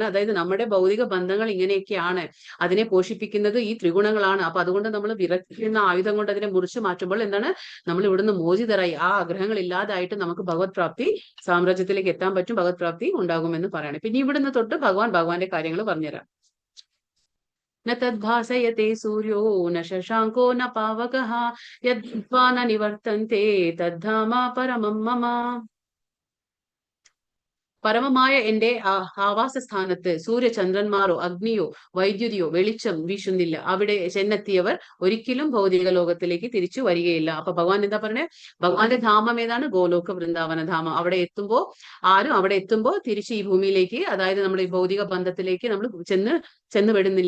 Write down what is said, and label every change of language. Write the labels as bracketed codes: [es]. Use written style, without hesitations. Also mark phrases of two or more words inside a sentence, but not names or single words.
[ml] അതായത് നമ്മുടെ ഭൗതിക ബന്ധങ്ങൾ ഇങ്ങനെയൊക്കെയാണ്, അതിനെ പോഷിപ്പിക്കുന്നത് ഈ ത്രിഗുണങ്ങളാണ്. അപ്പൊ അതുകൊണ്ട് നമ്മൾ വിരക്തിക്കുന്ന ആയുധം കൊണ്ട് അതിനെ മുറിച്ചു മാറ്റുമ്പോൾ എന്താണ്? നമ്മൾ ഇവിടുന്ന് മോചിതരായി ആ ആഗ്രഹങ്ങൾ ഇല്ലാതായിട്ട് നമുക്ക് ഭഗവത് പ്രാപ്തി സാമ്രാജ്യത്തിലേക്ക് എത്താൻ പറ്റും, ഭഗവത് പ്രാപ്തി ഉണ്ടാകുമെന്ന് പറയണം. പിന്നെ ഇവിടുന്ന് തൊട്ട് ഭഗവാന്റെ കാര്യങ്ങൾ പറഞ്ഞുതരാം. [sa] न तद्भासयते सूर्यो न शशाङ्को न पावकः यद्वा न निवर्तन्ते तद्धाम परमं मम. [ml] പരമമായ എന്റെ ആവാസ സ്ഥാനത്ത് സൂര്യചന്ദ്രന്മാരോ അഗ്നിയോ വൈദ്യുതിയോ വെളിച്ചം വീശുന്നില്ല. അവിടെ ചെന്നെത്തിയവർ ഒരിക്കലും ഭൗതിക ലോകത്തിലേക്ക് തിരിച്ചു വരികയില്ല. അപ്പൊ ഭഗവാൻ എന്താ പറഞ്ഞേ? ഭഗവാന്റെ ധാമം ഏതാണ്? ഗോലോക വൃന്ദാവന ധാമം. അവിടെ എത്തുമ്പോ തിരിച്ച് ഈ ഭൂമിയിലേക്ക്, അതായത് നമ്മുടെ ഈ ഭൗതിക ബന്ധത്തിലേക്ക് നമ്മൾ ചെന്ന് വിടുന്നില്ല.